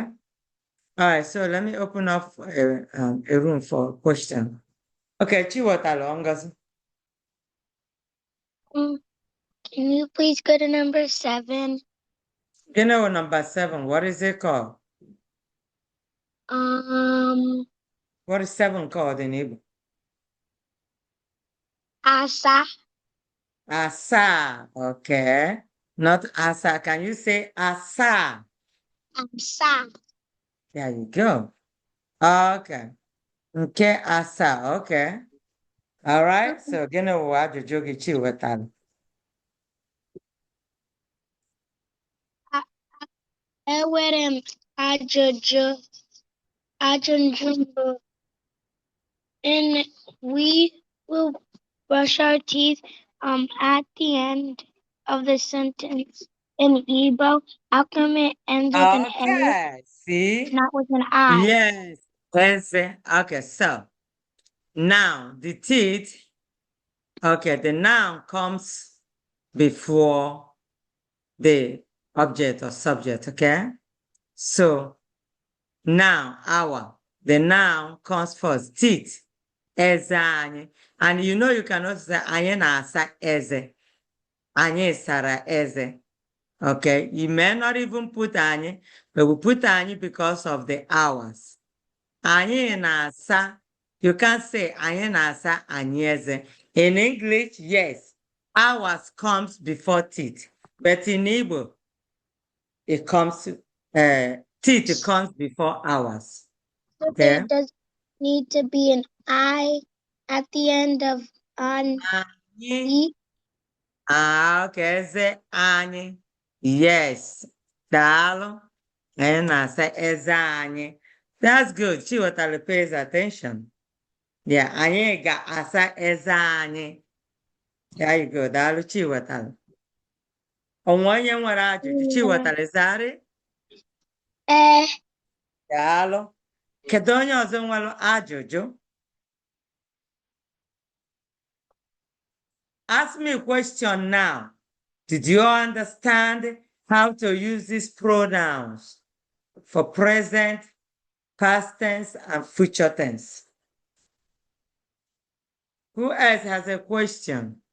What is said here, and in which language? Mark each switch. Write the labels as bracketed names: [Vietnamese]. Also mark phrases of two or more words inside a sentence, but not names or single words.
[English] All right, so let me open up a room for question. Okay, Chiwatalo, Ngozi. Can you please go to number 7? You know number 7, what is it called? What is 7 called in Igbo? [Igbo] Asa. Asa, [English] okay. Not asa. Can you say asa? [Igbo] Asa. [English] There you go. Okay. [Igbo] Okay, asa, okay. [English] All right, so [Igbo] gịnị wụ ajụjụ gị Chiwetara? Enwere m ajụjụ mbụ. [English] And we will brush our teeth at the end of the sentence in Igbo. How come it ends with an A, Okay, see? not with an I? Yes. Eze. Okay, so now the teeth. Okay, the noun comes before the object or subject, okay? So now the noun comes first. Teeth. [Igbo] Eze anyị. [English] And you know you cannot say [Igbo] anyị na-asa eze. Anyị sara eze. [English] Okay, you may not even put anyị, but we put anyị because of the hours. [Igbo] Anyị na-asa, [English] you can't say [Igbo] anyị na-asa anyị eze. [English] In English, yes, hours comes before teeth, but in Igbo, it comes, teeth comes before hours. So Okay? there does need to be an I at the end of on [Igbo] Anyị, E. okay, eze anyị. Yes, daalụ. Anyị na-asa eze anyị. [English] That's good. Chiwetara pays attention. Yeah, [Igbo] anyị ga-asa eze anyị. [English] There you go. [Igbo] Daalụ Chiwetara. Onwe onye nwere ajụjụ Chiwetara zari? Daalụ. Kedu onye ọzọ nwere ajụjụ? [English] Ask me a question now. Did you understand how to use these pronouns for present, past tense, and future tense? Who else has a question?